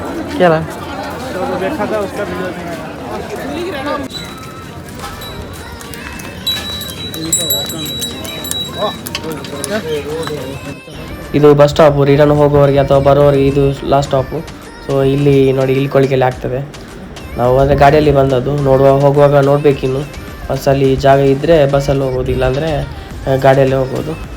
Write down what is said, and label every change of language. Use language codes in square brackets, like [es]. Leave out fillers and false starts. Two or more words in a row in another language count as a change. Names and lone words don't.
[hi] क्या तो देखा था उसका वीडियो नहीं आया। [kn] ಇದು [en] bus stop, [kn] ರಿಟರ್ನ್ ಹೋಗೋವರಿಗೆ ಅಥವಾ ಬರೋವರಿಗೆ ಇದು [en] last stop. [kn] ಸೊ ಇಲ್ಲಿ ನೋಡಿ ಇಳ್ಕೊಳ್ಳಿಕ್ಕೆಲ್ಲ ಆಗ್ತದೆ. ನಾವು ಅಂದರೆ ಗಾಡಿಯಲ್ಲಿ ಬಂದದ್ದು, ಹೋಗುವಾಗ ನೋಡಬೇಕಿನ್ನು ಬಸ್ಸಲ್ಲಿ ಜಾಗ ಇದ್ದರೆ ಬಸ್ಸಲ್ಲಿ ಹೋಗೋದು, ಇಲ್ಲಾಂದರೆ ಗಾಡಿಯಲ್ಲೇ ಹೋಗೋದು.